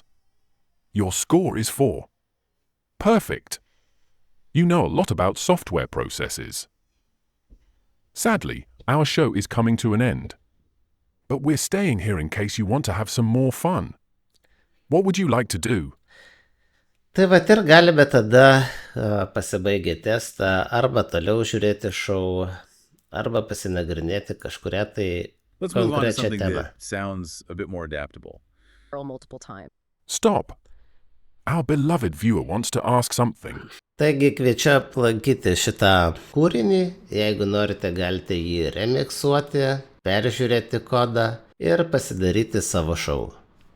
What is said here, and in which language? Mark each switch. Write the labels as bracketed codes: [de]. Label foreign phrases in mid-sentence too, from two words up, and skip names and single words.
[en] Your score is 4. Perfect. You know a lot about software processes. Sadly, our show is coming to an end. But we're staying here in case you want to have some more fun. What would you like to do? [lt] Tai vat ir galime tada pasibaigę testą arba toliau žiūrėti šou, arba pasinagrinėti kažkuria tai [en] Let's move on to [lt] konkrečią [en] something [lt] temą. [en] that sounds a bit more adaptable. Multiple times. Stop. Our beloved viewer wants to ask something. [lt] Taigi kviečiu aplankyti šitą kūrinį, jeigu norite galite jį remiksuoti, peržiūrėti kodą ir pasidaryti savo šou.